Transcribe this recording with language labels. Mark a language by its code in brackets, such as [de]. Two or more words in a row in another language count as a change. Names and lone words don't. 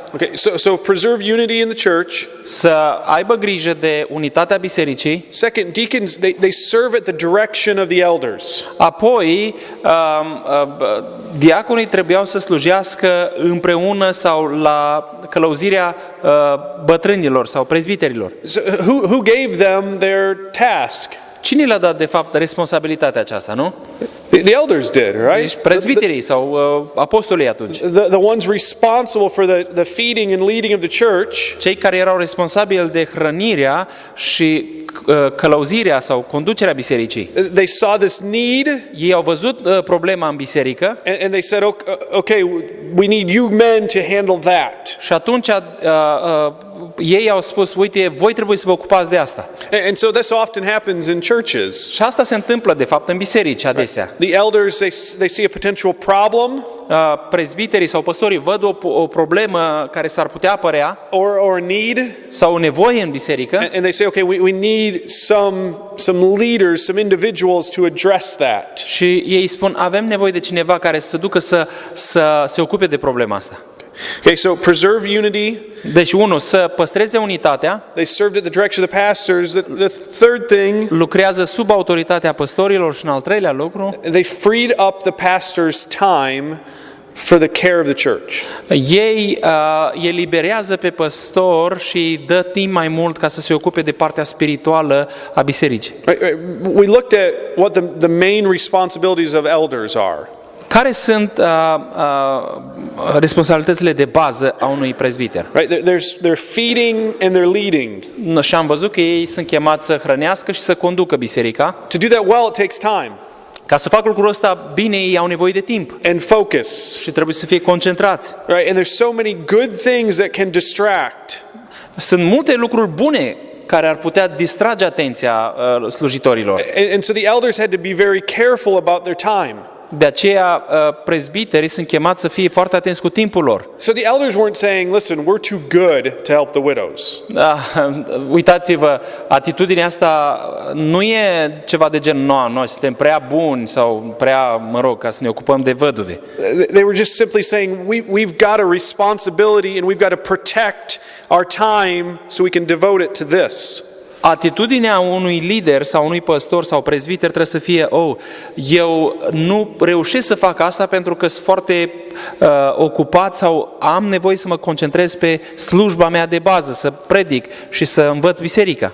[en] Okay, so preserve unity in the church. [ro] Să aibă grijă de unitatea bisericii. [en] Second, deacons, they serve at the direction of the elders. [ro] Apoi, diaconii trebuiau să slujească împreună sau la călăuzirea bătrânilor sau prezbiterilor. [en] So who gave them their task? [ro] Cine le-a dat, de fapt, responsabilitatea aceasta, nu? [en] The elders did, right? [ro] Deci prezbiterii sau apostolii atunci. [en] The ones responsible for the feeding and leading of the church. [ro] Cei care erau responsabili de hrănirea și călăuzirea sau conducerea bisericii. [en] They saw this need. [ro] Ei au văzut problema în biserică. [en] And they said, okay, we need you men to handle that. [ro] Și atunci ei au spus, uite, voi trebuie să vă ocupați de asta. [en] And so this often happens in churches. [ro] Și asta se întâmplă, de fapt, în biserici adesea. [en] The elders, they see a potential problem. [ro] Prezbiterii sau păstorii văd o problemă care s-ar putea apărea [en] or a need, [ro] sau o nevoie în biserică. [en] And they say, okay, we need some leaders, some individuals to address that. [ro] Și ei spun, avem nevoie de cineva care să ducă să se ocupe de problema asta. [en] Okay, so preserve unity. [ro] Deci, unul, să păstreze unitatea. [en] They served at the direction of the pastors. The third thing, [ro] lucrează sub autoritatea păstorilor și în al treilea lucru, [en] they freed up the pastor's time for the care of the church. [ro] Ei eliberează pe păstor și îi dă timp mai mult ca să se ocupe de partea spirituală a bisericii. [en] We looked at what the main responsibilities of elders are. [ro] Care sunt responsabilitățile de bază a unui prezbiter? [en] Right, they're feeding and they're leading. [ro] Și am văzut că ei sunt chemați să hrănească și să conducă biserica. [en] To do that well, it takes time. [ro] Ca să facă lucrul ăsta bine, ei au nevoie de timp. [en] And focus. [ro] Și trebuie să fie concentrați. [en] Right, and there's so many good things that can distract. [ro] Sunt multe lucruri bune care ar putea distrage atenția slujitorilor. [en] And so the elders had to be very careful about their time. [ro] De aceea prezbiterii sunt chemați să fie foarte atenți cu timpul lor. [en] So the elders weren't saying, listen, we're too good to help the widows. [ro] Uitați-vă, atitudinea asta nu e ceva de genul, noi suntem prea buni sau prea, ca să ne ocupăm de văduve. [en] They were just simply saying, we've got a responsibility and we've got to protect our time so we can devote it to this. [ro] Atitudinea unui lider sau unui păstor sau prezbiter trebuie să fie, eu nu reușesc să fac asta pentru că sunt foarte ocupat sau am nevoie să mă concentrez pe slujba mea de bază, să predic și să învăț biserica.